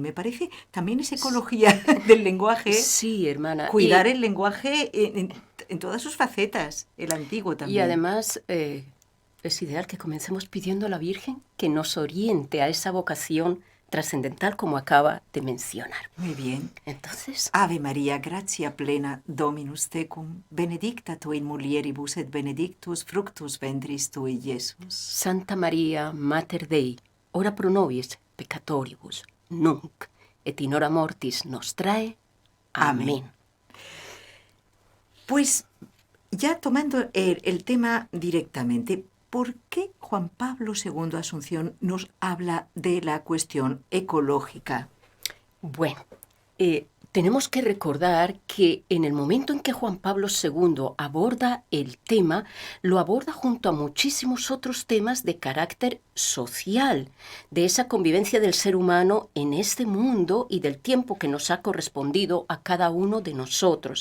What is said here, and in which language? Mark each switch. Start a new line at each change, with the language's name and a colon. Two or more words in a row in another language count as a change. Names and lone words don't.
Spanish: Me parece también es ecología del lenguaje. Sí, hermana. Cuidar el lenguaje en todas sus facetas, el antiguo también. Y además es ideal que comencemos pidiendo a la Virgen que nos oriente a esa vocación trascendental como acaba de mencionar. Muy bien. Entonces,
Latin: Ave María, gratia plena, Dominus tecum, benedicta tu in mulieribus et benedictus fructus ventris tui, Iesus. Santa María, Mater Dei, ora pro nobis peccatoribus, nunc et in hora mortis nostrae.
Spanish: Amén. Pues ya tomando el tema directamente, ¿por qué Juan Pablo II, Asunción, nos habla de la cuestión ecológica? Bueno, tenemos que recordar que en el momento en que Juan Pablo II aborda el tema, lo aborda junto a muchísimos otros temas de carácter social, de esa convivencia del ser humano en este mundo y del tiempo que nos ha correspondido a cada uno de nosotros.